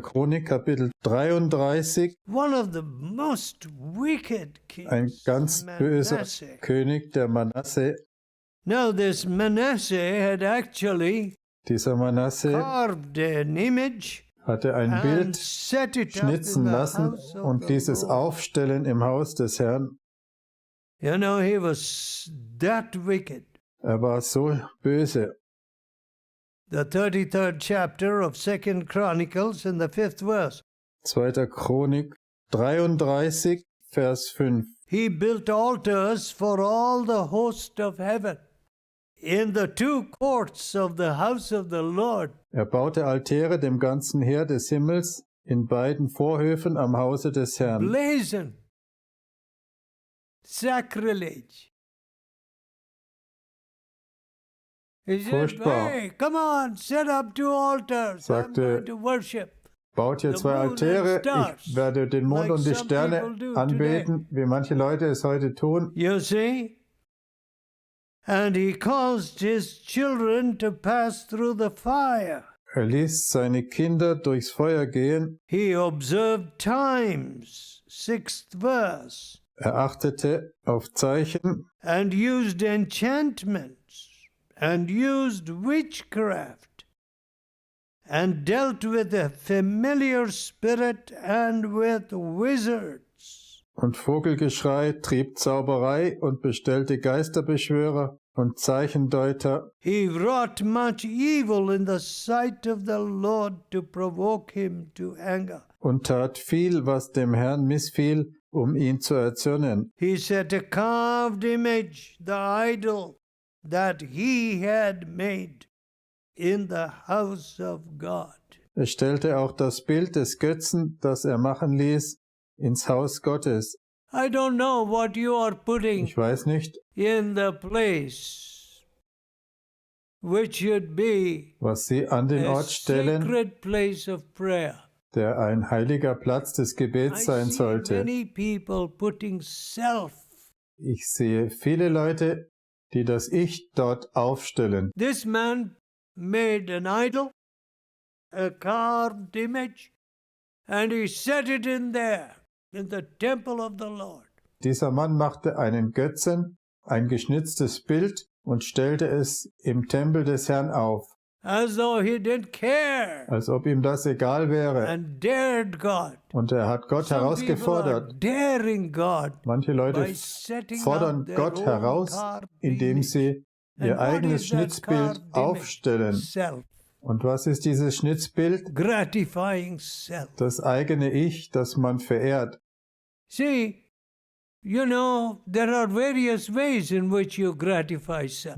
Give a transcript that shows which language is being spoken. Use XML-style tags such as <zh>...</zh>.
<de>Chronik, Kapitel 33.</de> <en>One of the most wicked kings,</en> <de>ein ganz böser König, der Manasse.</de> <en>Now this Manasseh had actually carved an image,</en> <de>hatte ein Bild schnitzen lassen und dieses aufstellen im Haus des Herrn.</de> <en>You know, he was that wicked.</en> <de>Er war so böse.</de> <en>The 33rd chapter of 2 Chronicles in the 5th verse. 2.</en> <de>Chronik 33, Vers 5.</de> <en>He built altars for all the host of heaven in the 2 courts of the house of the Lord.</en> <de>Er baute Altäre dem ganzen Heer des Himmels in beiden Vorhöfen am Hause des Herrn.</de> <en>Blazon. Sacrilege.</en> <de>Furchtbar.</de> <en>Hey, come on, set up 2 altars.</en> <de>Sagte, baut hier 2 Altäre, ich werde den Mond und die Sterne anbeten, wie manche Leute es heute tun.</de> <en>You see? And he caused his children to pass through the fire.</en> <de>Er ließ seine Kinder durchs Feuer gehen.</de> <en>He observed times, 6th verse.</en> <de>Er achtete auf Zeichen.</de> <en>And used enchantments and used witchcraft, and dealt with a familiar spirit and with wizards.</en> <de>Und Vogelgeschrei, trieb Zauberei und bestellte Geisterbeschwörer und Zeichendeuter.</de> <en>He wrought much evil in the sight of the Lord to provoke him to anger.</en> <de>Und tat viel, was dem Herrn missfiel, ihn zu erzürnen.</de> <en>He set a carved image, the idol that he had made in the house of God.</en> <de>Er stellte auch das Bild des Götzen, das er machen ließ, ins Haus Gottes.</de> <en>I don't know what you are putting</en> <de>Ich weiß nicht,</de> <en>in the place which should be</en> <de>was Sie an den</de> <en>a</en> <de>Ort stellen,</de> <en>sacred place of prayer.</en> <de>der ein heiliger Platz des Gebets sein sollte.</de> <en>Many people putting self.</en> <de>Ich sehe viele Leute, die das Ich dort aufstellen.</de> <en>This man made an idol, a carved image, and he set it in there, in the temple of the Lord.</en> <de>Dieser Mann machte einen Götzen, ein geschnitztes Bild und stellte es im Tempel des Herrn auf.</de> <en>As though he didn't care.</en> <de>Als ob ihm das egal wäre.</de> <en>And dared God.</en> <de>Und er hat Gott herausgefordert.</de> <en>Daring God.</en> <de>Manche Leute fordern Gott heraus, indem sie ihr eigenes Schnitzbild aufstellen. Und was ist dieses Schnitzbild?</de> <en>Gratifying self.</en> <de>Das eigene Ich, das man verehrt.</de> <en>See, you know, there are various ways in which you gratify self.</en>